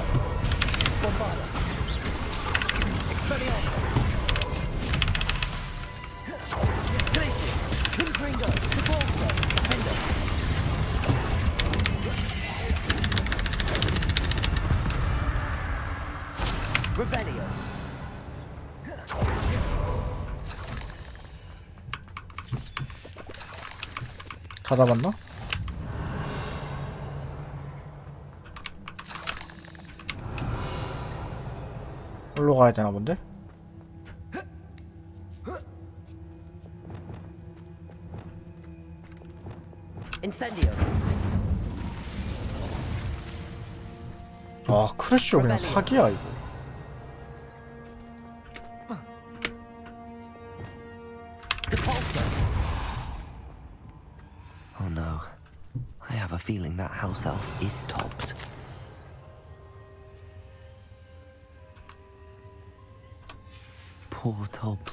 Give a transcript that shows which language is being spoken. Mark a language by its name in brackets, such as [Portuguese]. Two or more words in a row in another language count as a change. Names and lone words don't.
[Korean] Bombarda. Expelliarmus. Glacius. Confringo. Repulso. Defender. Revelio. 다 잡았나? 여기로 가야 되나 본데? Incendio. 아 크래쉬오 그냥 사기야 이거. Repulso. [English] have a feeling that house elf is Tobbs. Poor Tobbs.